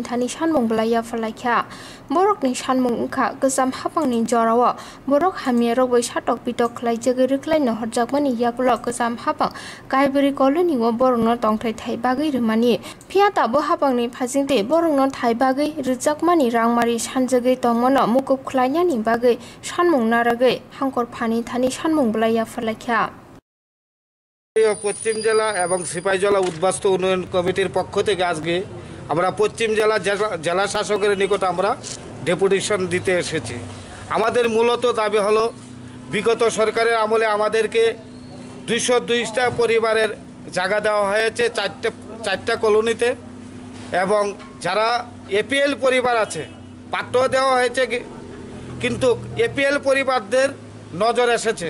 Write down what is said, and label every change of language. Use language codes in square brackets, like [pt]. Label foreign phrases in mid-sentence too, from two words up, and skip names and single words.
[brx] थानि सानमुं ब्लाया फलाइखा बरकनि सानमुं उखा गोजाम हाफांनि जराव बरक हामिया रबै साटक पिटक खलाइजगै रिख्लायनो हरजाकमानि याकुल गोजाम हाफां काइब्रि कलनि व बरंनो तंथाय थाइबागै रुमानि फियाताबो हाफांनि फाजिंते बरंनो थाइबागै रिजाकमानि रांमारि सानजगै तंमनो मुकुब खलायनानि बागै सानमुं नारगै हांगर फानि थानि सानमुं ब्लाया फलाइखा। [bn] পশ্চিম জেলা এবং সিপাহীজলা উদ্বাস্তু উন্নয়ন কমিটির পক্ষ থেকে আজকে আমরা পশ্চিম জেলা শাসকের নিকট আমরা ডেপুটেশন দিতে এসেছি। আমাদের মূলত দাবি হলো বিগত সরকারের আমলে আমাদেরকে 202টা পরিবারের জায়গা দেওয়া হয়েছে চারটা কলোনিতে, এবং যারা এপিএল পরিবার আছে পাট্য দেওয়া হয়েছে, কিন্তু এপিএল পরিবারদের নজর এসেছে।